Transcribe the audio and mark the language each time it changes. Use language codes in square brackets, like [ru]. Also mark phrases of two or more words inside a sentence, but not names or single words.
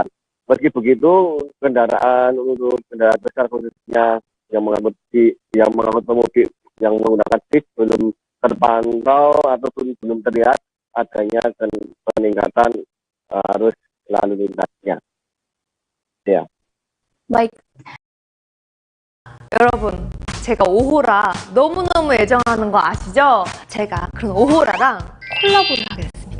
[id] Meski begitu, kendaraan besar khususnya yang mengangkut pemudik yang menggunakan bis belum terpantau ataupun belum terlihat adanya peningkatan arus lalu lintasnya. Ya. Baik. [ko] 여러분, 제가 오호라 너무너무 애정하는 거 아시죠? 제가 그런 오호라랑 콜라보를 하게